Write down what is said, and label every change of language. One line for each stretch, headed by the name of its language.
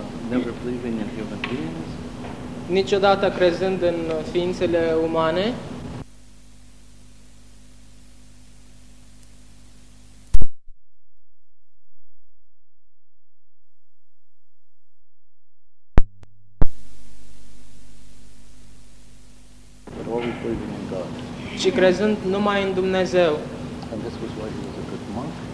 English: never believing in human beings,
Romanian: niciodată crezând în ființele umane.
English: But always believing in God.
Romanian: Și crezând numai în Dumnezeu.
English: And this was why he was a good monk.